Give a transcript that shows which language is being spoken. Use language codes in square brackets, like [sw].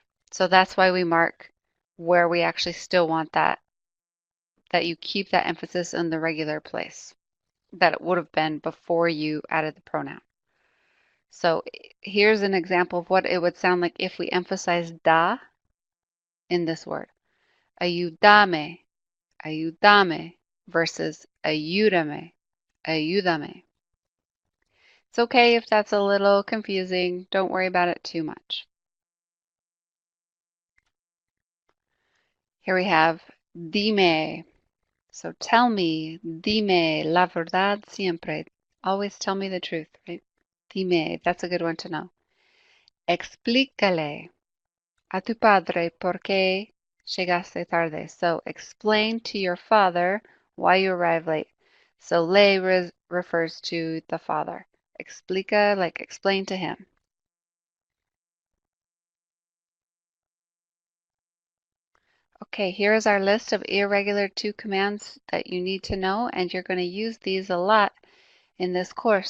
[en] So that's why we mark where we actually still want that you keep that emphasis in the regular place that it would have been before you added the pronoun. So here's an example of what it would sound like if we emphasize da in this word. [es] Ayúdame, ayúdame versus ayúdame, ayúdame. [en] It's okay if that's a little confusing. Don't worry about it too much. Here we have dime. So tell me, [es] dime la verdad siempre. [en] Always tell me the truth, right? Dime, that's a good one to know. [es] Explícale a tu padre por qué llegaste tarde. [en] So explain to your father why you arrived late. So le refers to the father. Explica, like explain to him. Okay, here is our list of irregular to commands that you need to know, and you're going to use these a lot in this course.